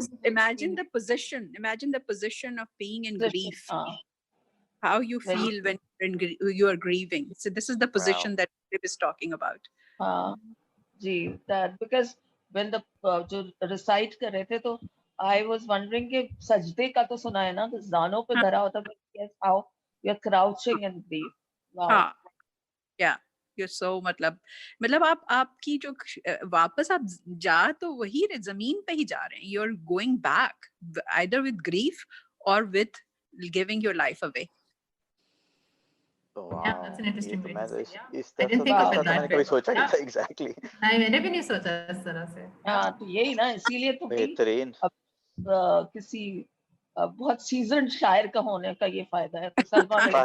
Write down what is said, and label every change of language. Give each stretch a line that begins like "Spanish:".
English: imagine the position of being in grief, how you Very feel when you are grieving. So this is the position that Philip is talking about.
Urdu: جی
English: that because when the
Urdu: جو recite کر رہے تھے تو
English: I was wondering
Urdu: کہ سجدے کا تو سنا ہے نا، تو زانوں پہ دھرا ہوتا ہے.
English: Yes, how you are crouching in grief. Wow. Yeah, you're so
Urdu: مطلب آپ کی جو واپس آپ جا تو وہی زمین پہ ہی جا رہے ہیں.
English: You're going back either with grief or with giving your life away. Yeah, that's an interesting way to say. Yeah, I I didn't think of it that way.
Urdu: کبھی سوچا نہیں
English: Yeah.
Urdu: تھا.
English: Exactly.
Urdu: نہیں، میں نے بھی نہیں سوچا اس طرح سے. ہاں تو یہی نا، اسی لیے تو بہترین. کسی بہت سیزنڈ شاعر کا ہونے کا یہ فائدہ ہے. تو سلما